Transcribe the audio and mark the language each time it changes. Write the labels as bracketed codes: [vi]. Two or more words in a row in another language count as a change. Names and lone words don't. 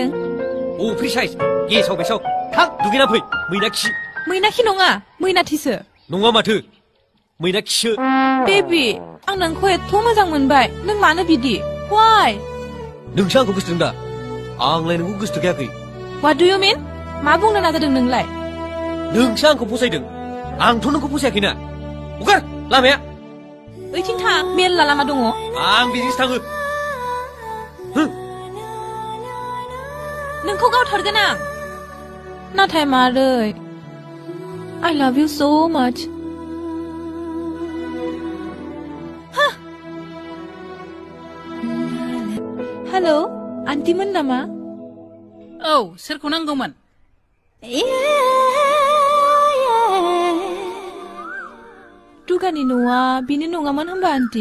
[en] a free size [brx] गेसाव बेसाव थां दुगैना फै मैनाखि मैनाखि नङा मैनाथिसो नङा माथो मैनाखिसो बेबि आं नोंखौ एथ' मोजां मोनबाय नों मानो बिदि वाइ नोंसो आंखौ गोसोथों दा आंलाय नोंखौ गोसोथोखायाखै [en] What do you mean [brx] मा बुंनो नाजादों नोंलाय नोंसो आंखौ फसायदों आंथ' नोंखौ फसायाखैना हगार लामाया ओइथिं थां मेरला लामा दङ आं बिजोंसो थाङो नोंखौ गावथारगोन आं नाथाय मारै [en] I love you so much [brx] हेलौ आन्टिमोन नामा औ सोरखौ नांगौमोन दुगानि न'आ बेनो नङामोन होनबा आन्टि